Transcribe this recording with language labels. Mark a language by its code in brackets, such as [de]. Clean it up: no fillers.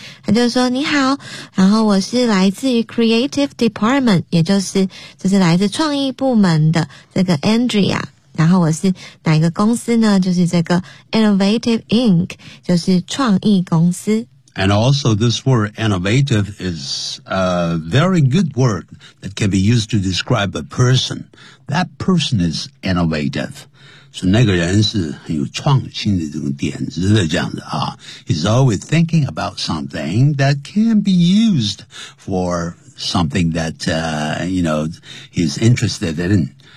[zh] 他就说你好，然后我是来自于 Creative Department， 也就是来自创意部门的这个 Andrea， 然后我是哪一个公司呢？就是这个 Innovative Inc， 就是创意公司。 [en] And also this word innovative is a very good word that can be used to describe a person. That person is innovative. [zh] 所以那个人是很有创新的这种点子的这样子啊。 [en] He's always thinking about something that can be used for something that, he's interested in.